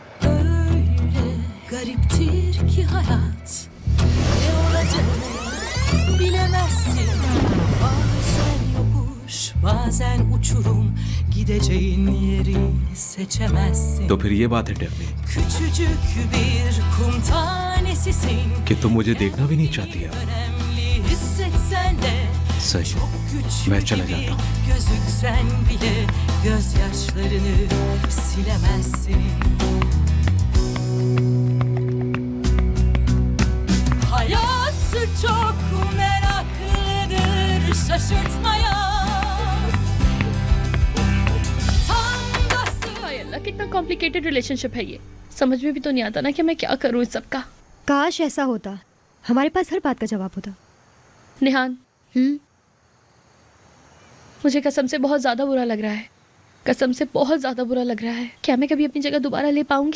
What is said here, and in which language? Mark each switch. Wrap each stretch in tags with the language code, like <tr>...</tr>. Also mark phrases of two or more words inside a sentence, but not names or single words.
<tr>Öyle gariptir ki hayat, ne olacağını bilemezsin. Bazen yokuş, bazen uçurum, gideceğin yeri seçemezsin.</tr> <hi>तो फिर ये बात है डेफनी</hi> <tr>Küçücük bir kum tanesisin.</tr> <hi>कि तुम मुझे देखना भी नहीं चाहती है।</hi> <tr>Önemli hissetsen de</tr> <hi>सही,</hi> <tr>çok küçük</tr> <hi>मैं चला</hi> <tr>gibi</tr> <hi>जाता हूँ।</hi> <tr>gözüksen bile gözyaşlarını silemezsin. Hayatı çok meraklıdır şaşırtmaya. Tam da</tr> <hi>हाय अल्लाह, कितना</hi> <en>complicated relationship</en> <hi>है ये। समझ में भी तो नहीं आता ना कि मैं क्या करूँ इस सब का। काश ऐसा होता, हमारे पास हर बात का जवाब होता। निहान, मुझे कसम से बहुत ज्यादा बुरा लग रहा है। कसम से बहुत ज्यादा बुरा लग रहा है। क्या मैं कभी अपनी जगह दोबारा ले पाऊंगी?</hi>